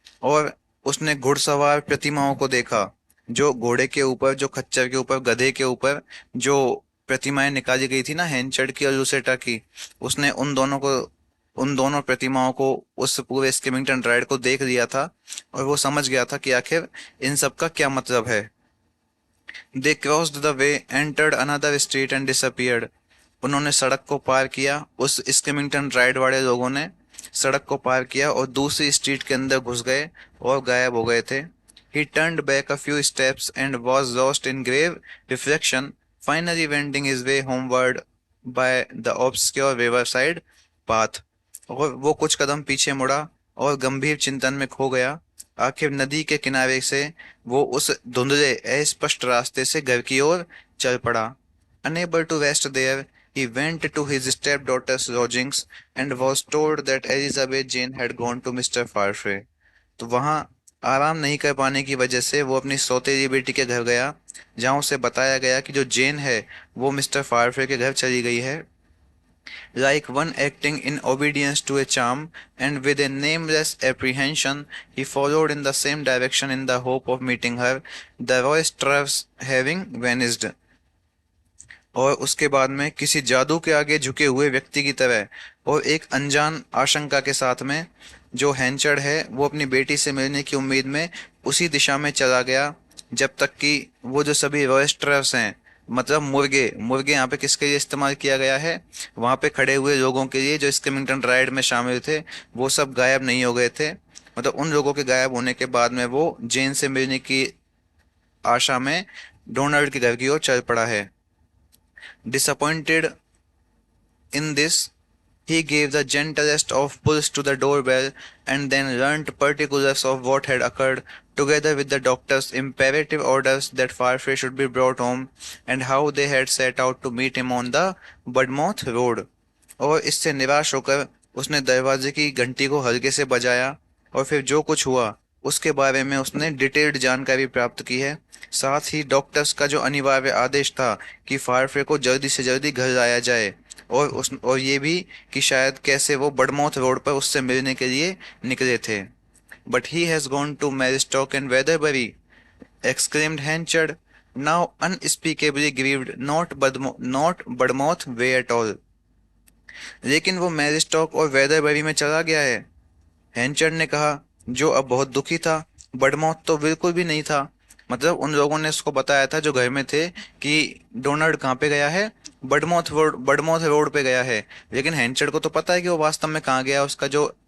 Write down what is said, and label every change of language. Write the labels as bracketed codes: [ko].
[hi] और उसने घुड़सवार प्रतिमाओं को देखा, जो घोड़े के ऊपर, जो खच्चर के ऊपर, गधे के ऊपर जो प्रतिमाएं निकाली गई थी ना, हेंचर्ड की और लूसेटा की, उसने उन दोनों प्रतिमाओं को, उस पूरे स्किमिंगटन राइड को देख लिया था, और वो समझ गया था कि आखिर इन सब का क्या मतलब है। [en] They crossed the way, entered another street and disappeared. [hi] उन्होंने सड़क को पार किया, उस स्किमिंगटन राइड वाले लोगों ने सड़क को पार किया और दूसरी स्ट्रीट के अंदर घुस गए और गायब हो गए थे। [en] He turned back a few steps and was lost in grave reflection, finally wending his way homeward by the obscure riverside path। [hi] और वो कुछ कदम पीछे मुड़ा और गंभीर चिंतन में खो गया। आखिर नदी के किनारे से वो उस धुंधले अस्पष्ट रास्ते से घर की ओर चल पड़ा। [en] Unable to rest there, he went to his stepdaughter's lodgings and was told that Elizabeth Jane had gone to Mr. Farfrae। [hi] तो वहां आराम नहीं कर पाने की वजह से वो अपनी सौतेली बेटी के घर गया, जहां उसे बताया गया कि जो जेन है वो मिस्टर फारफ्रे के घर चली गई है। [en] Like one acting in obedience to a charm, and with a nameless apprehension, he followed in the same direction in the hope of meeting her, the roisterers having vanished। [hi] और उसके बाद में किसी जादू के आगे झुके हुए व्यक्ति की तरह और एक अनजान आशंका के साथ में, जो हैंचर्ड है वो अपनी बेटी से मिलने की उम्मीद में उसी दिशा में चला गया, जब तक कि वो जो सभी रॉयस्टर्स हैं, मतलब मुर्गे, मुर्गे यहाँ पे किसके लिए इस्तेमाल किया गया है, वहाँ पे खड़े हुए लोगों के लिए जो स्किमिंगटन राइड में शामिल थे, वो सब गायब नहीं हो गए थे। मतलब उन लोगों के गायब होने के बाद में वो जेन से मिलने की आशा में डोनाल्ड के घर की ओर चल पड़ा है। [en] Disappointed in this, he gave the gentlest of pulls to the doorbell and then learnt particulars of what had occurred, together with the doctor's imperative orders that Farfrae should be brought home, and how they had set out to meet him on the Budmouth road। [hi] और इससे निराश होकर उसने दरवाजे की घंटी को हल्के से बजाया, और फिर जो कुछ हुआ उसके बारे में उसने डिटेल्ड जानकारी प्राप्त की है। साथ ही डॉक्टर्स का जो अनिवार्य आदेश था कि फारफ्रे को जल्दी से जल्दी घर लाया जाए, और ये भी कि शायद कैसे वो बडमौथ रोड पर उससे मिलने के लिए निकले थे। [en] But he has gone to Marystock and Weatherbury, exclaimed Henchard, now unspeakably grieved, not Budmouth way at all। [hi] लेकिन वो मैरिस्टॉक और वेदरबरी में चला गया है, हैंचर्ड ने कहा, जो अब बहुत दुखी था। बडमौथ तो बिल्कुल भी नहीं था। मतलब उन लोगों ने उसको बताया था जो घर में थे कि डोनाल्ड कहाँ पे गया है, बडमौथ रोड पे गया है। लेकिन हैंचर्ड को तो पता है कि वो वास्तव में कहाँ गया, उसका जो